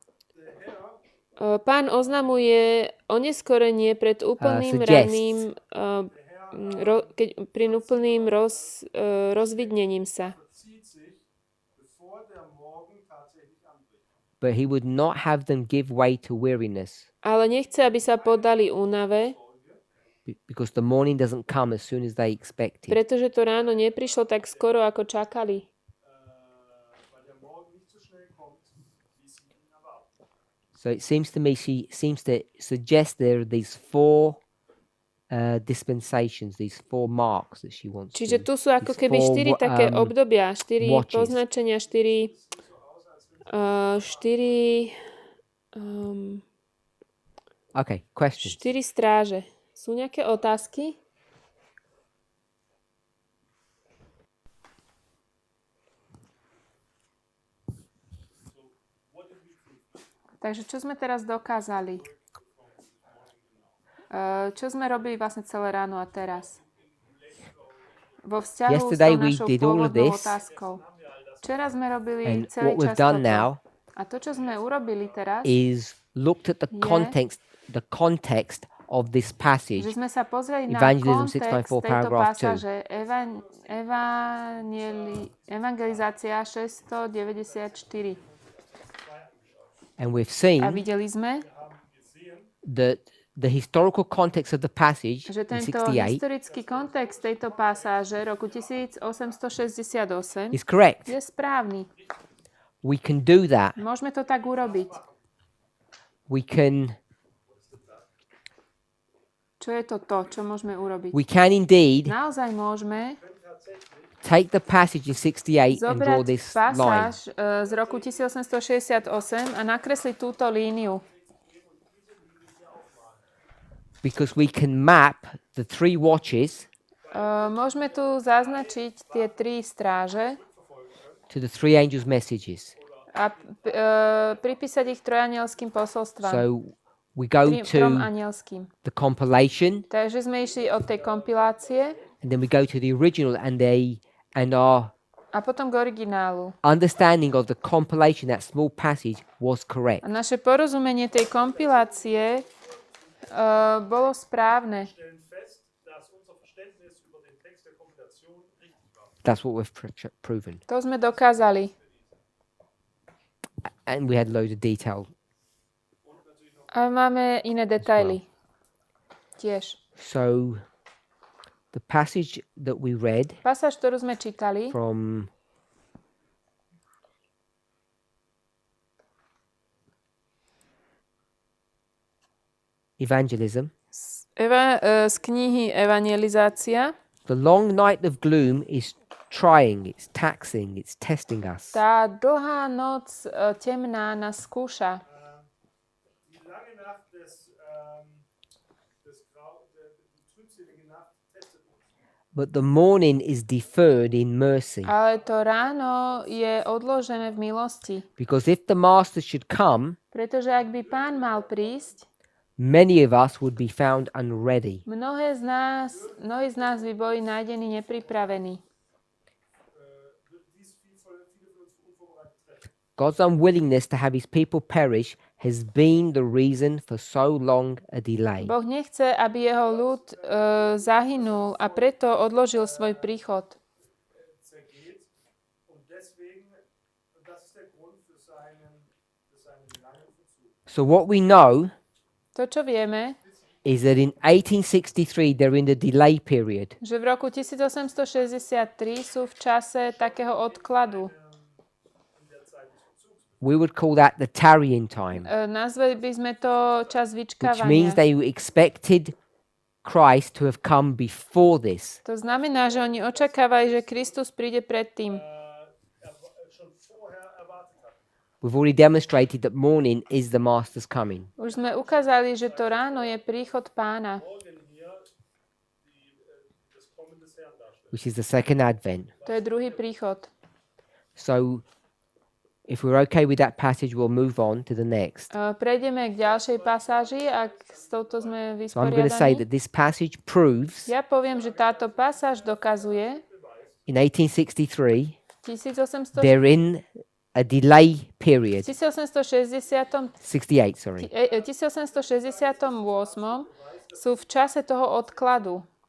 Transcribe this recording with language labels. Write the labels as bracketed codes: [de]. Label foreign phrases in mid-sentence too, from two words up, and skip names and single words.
[sk] Pán oznamuje oneskorenie pred úplným [en] Suggests. [sk] ranným, pri úplným rozvidnením sa. [de] Zieht sich, bevor der Morgen tatsächlich anbricht. [en] But he would not have them give way to weariness, [sk] Ale nechce, aby sa podali únave, [en] because the morning doesn't come as soon as they expect it. [sk] pretože to ráno neprišlo tak skoro, ako čakali. [de] Weil der Morgen nicht so schnell kommt, wie sie ihn erwarten. [en] So it seems to me she seems to suggest there are these four dispensations, these four marks that she wants. [sk] Čiže to, tu sú ako these keby four, 4 také obdobia, 4 watches. poznačenia, 4 [en] Okay, questions. [sk] stráže. Sú nejaké otázky? Takže čo sme teraz dokázali? Čo sme robili vlastne celé ráno a teraz? Vo vzťahu s Yesterday tou we našou [en] did all of [sk] pôvodnou this, otázkou. Včera sme robili and celý [en] what we've [sk] čas done toto. now A to, čo sme urobili teraz, [en] is looked at the [sk] Je- [en] context of this passage. [sk] že sme sa pozreli na Evangelism kontext 694 tejto [en] paragraph 2. [sk] pasáže. Evangelizácia 694. [en] And we've [sk] A seen videli sme, [en] that the historical context of the passage [sk] že in tento 68 historický kontext tejto pasáže roku 1868 [en] is correct. [sk] je správny. [en] We can do that. [sk] Môžeme to tak urobiť. [en] We can [sk] Čo je to, čo môžeme urobiť? [en] we can indeed [sk] Naozaj môžeme [en] take the passage in 68 and draw [sk] zobrať [en] this line. [sk] pasáž z roku 1868 a nakresliť túto líniu. [en] Because we can map the three watches [sk] Môžeme tu zaznačiť tie 3 stráže [en] to the three angels' messages. [sk] a pripísať ich trojanielským posolstvám. [en] So we go [sk] trom to anielským. [en] the compilation, [sk] Takže sme išli od tej kompilácie [en] and then we go to the original, and our [sk] a potom k originálu. [en] understanding of the compilation, that small passage, was correct. [sk] A naše porozumenie tej kompilácie bolo správne. [de] stellen fest, dass unser Verständnis über den Text der Kompilation richtig war. [en] That's what we've proven. [sk] To sme dokázali. [en] And we had loads of detail. [sk] A máme iné detaily. Tiež. [en] So the passage that we read [sk] Pasáž, ktorú sme čítali, [en] from evangelism, [sk] z knihy Evangelizácia, [en] the long night of gloom is trying, it's taxing, it's testing us. [sk] tá dlhá noc temná nás skúša. [de] Die lange Nacht die trübselige Nacht testet uns. [en] But the morning is deferred in mercy. [sk] Ale to ráno je odložené v milosti. [en] Because if the master should come, [sk] Pretože ak by Pán mal prísť, [en] many of us would be found unready. [sk] mnohí z nás by boli nájdení nepripravení. [en] God's unwillingness to have his people perish has been the reason for so long a delay. [sk] Boh nechce, aby jeho ľud zahynul a preto odložil svoj príchod. [de] Zergeht. Und deswegen, das ist der Grund für seinen langen Verzug. [en] So what we know [sk] To, čo vieme, [en] is that in 1863 they're in the delay period. [sk] že v roku 1863 sú v čase takého odkladu. [en] We would call that the tarrying time, [sk] Nazvali by sme to čas which vyčkávania. [en] means they expected Christ to have come before this. [sk] To znamená, že oni očakávajú, že Kristus príde predtým. [de] Schon vorher erwartet hat. [en] We've already demonstrated that morning is the master's coming, [sk] Už sme ukázali, že to ráno je príchod Pána, [de] Morgen hier das Kommen des Herrn darstellt. [en] which is the second advent. [sk] to je druhý príchod. [en] So if we're okay with that passage, we'll move on to the next. [sk] Prejdeme k ďalšej pasáži, ak s touto sme [en] So I'm going to say [sk] vysporiadaní. [en] that this passage proves [sk] Ja poviem, že táto pasáž dokazuje in 1863 1868 [en] they're in a delay period. [sk] 1868 sú v čase toho odkladu.